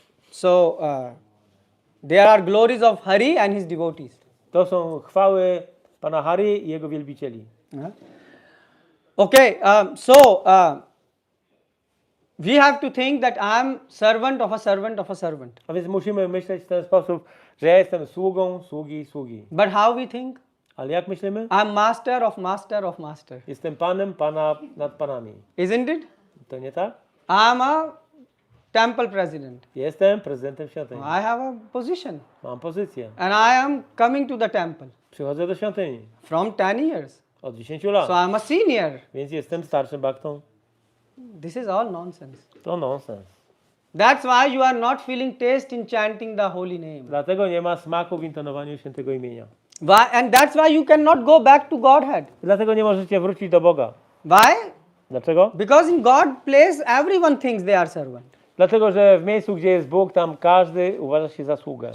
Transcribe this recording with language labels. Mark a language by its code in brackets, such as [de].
[en] So there are glories of Hari and his devotees. [pl] To są chwały Pana Hari i jego wielbicieli. [en] Okay, so we have to think that I am servant of a servant of a servant. [pl] A więc musimy myśleć w ten sposób, że ja jestem sługą sługi sługi. [en] But how we think? [pl] Ale jak myślimy? [en] I am master of master of master. [pl] Jestem panem pana nad panami. [en] Isn't it? [pl] To nie tak? [en] I am a temple president. [pl] Jestem prezydentem świątyni. [en] I have a position. [pl] Mam pozycję. [en] And I am coming to the temple. [pl] Przychodzę do świątyni. [en] From 10 years. [pl] Od 10 lat. [en] So I am a senior. [pl] Więc jestem starszym baktą. [en] This is all nonsense. [pl] To nonsens. [en] That's why you are not feeling taste in chanting the holy name. [pl] Dlatego nie ma smaku w intonowaniu świętego imienia. [en] Why? And that's why you cannot go back to Godhead. [pl] Dlatego nie możecie wrócić do Boga. [en] Why? [pl] Dlaczego? [en] Because in God's place everyone thinks they are servant. [pl] Dlatego, że w miejscu, gdzie jest Bóg, tam każdy uważa się za sługę.